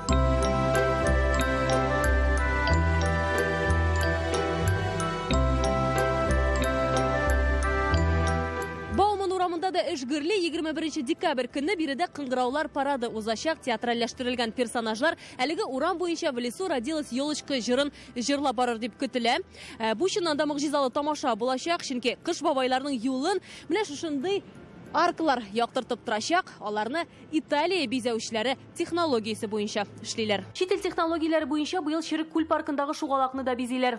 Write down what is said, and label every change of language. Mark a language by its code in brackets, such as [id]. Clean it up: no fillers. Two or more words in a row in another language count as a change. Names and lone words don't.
[tt] Бауман урамында да эш гөрли 21 декабрь көнне биредә кыңгыраулар парады узачак. Театральләштерелгән персонажлар әлеге урам буенча в лесу родилась елочка җырын җырлап барыр дип көтелә. Бу чыннан да могҗизалы тамаша булачак, чөнки Кыш бабайларның юлын менә шушындый аркалар яктыртып торачак. Аларны Италия бизәүчләре технологиясе буенча эшлиләр. Чит ил технологияләре буенча быел Черек күл паркындагы шугалакны да бизиләр.